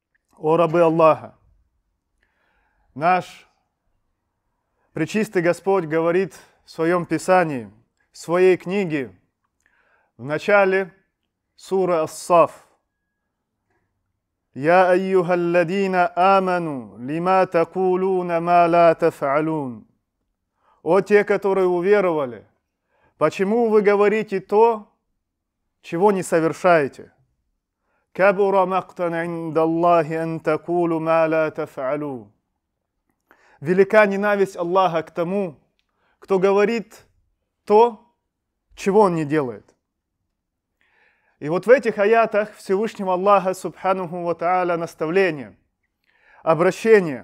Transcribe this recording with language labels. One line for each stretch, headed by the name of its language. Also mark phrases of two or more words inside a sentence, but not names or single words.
Russian: О рабы Аллаха! Наш Пречистый Господь говорит в Своем Писании, в Своей книге, в начале сура Ас-Саф:
Arabic: «يا أيها الذين آمنوا لم تقولون ما لا تفعلون».
Russian: О те, которые уверовали, почему вы говорите то, чего не совершаете?
Arabic: «كبر مقتا عند الله أن تقولوا ما لا تفعلون».
Russian: Велика ненависть Аллаха к тому, кто говорит то, чего он не делает. И вот в этих аятах Всевышнего Аллаха
Arabic: سبحانه وتعالى
Russian: наставление, обращение.